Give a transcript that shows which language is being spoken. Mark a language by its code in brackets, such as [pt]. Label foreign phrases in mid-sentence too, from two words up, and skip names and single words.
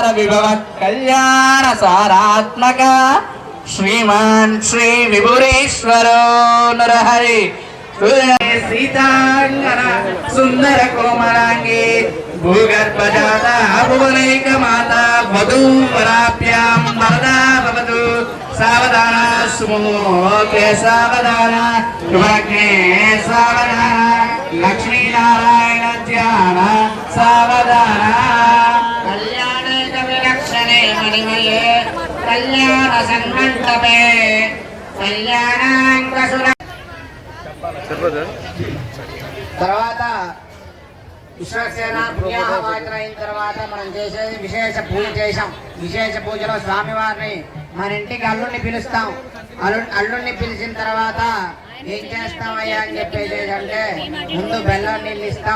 [sa] विभव कल्याण सारात्मक श्रीमान श्री विभुरेश्वरो नरहरि सीतांगना सुंदर कोमलांगी भूगर्भ जाता भुवनैक माता वधूवराभ्यां वरदा भवतु सावधान सुमुहूर्ते सावधान शुभलग्ने सावधान लक्ष्मी नारायण ध्यान सावधान कल्याणैक विलक्षणे मणिमये कल्याण संमण्डपे कल्याणाङ्गसुर [te] తర్వాత విశ్వసేన పుణ్యాహవాచన అయిన తర్వాత మనం చేసేది విశేష పూజ చేశాం. విశేష పూజలో స్వామివారిని మన ఇంటికి అల్లుడిని పిలుస్తాం. అల్లుడిని పిలిచిన తర్వాత ఏం చేస్తామయ్యా అని చెప్పేసి అంటే ముందు బెల్లం నీళ్ళు ఇస్తాం.